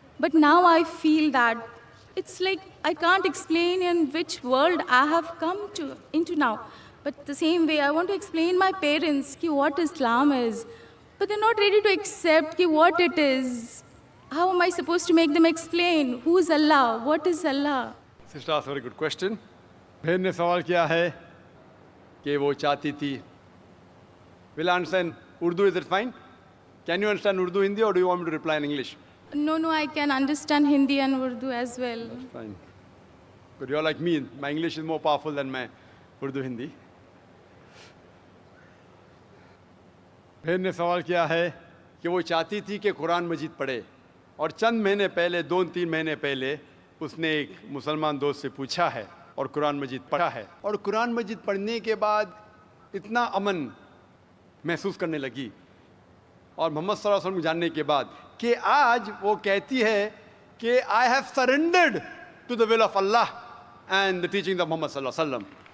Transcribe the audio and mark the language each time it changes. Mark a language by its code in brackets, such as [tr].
[en] But now I feel that it's like I can't explain in which world I have come into now. But the same way, I want to explain my parents what Islam is. But they're not ready to accept what it is. How am I supposed to make them explain? Who is Allah? What is Allah? Sister asked a very good question. [hi] बहन ने सवाल किया है कि वो चाहती थी. [en] Will I understand Urdu? Is it fine? Can you understand Urdu, Hindi, or do you want me to reply in English? No, I can understand Hindi and Urdu as well. Fine. Good. You're like me. My English is more powerful than my Urdu, Hindi. [hi] बहन ने सवाल किया है कि वो चाहती थी कि कुरान मजीद पढ़े, और चंद महीने पहले 2-3 महीने पहले उसने एक मुसलमान दोस्त से पूछा है और कुरान मजीद पढ़ा है, और कुरान मजीद पढ़ने के बाद इतना अमन महसूस करने लगी, और मोहम्मद सल्लल्लाहु अलैहि वसल्लम को जानने के बाद कि आज वो कहती है कि [en] I have surrendered to the will of Allah and the teaching of Muhammad सल्लल्लाहु अलैहि वसल्लम।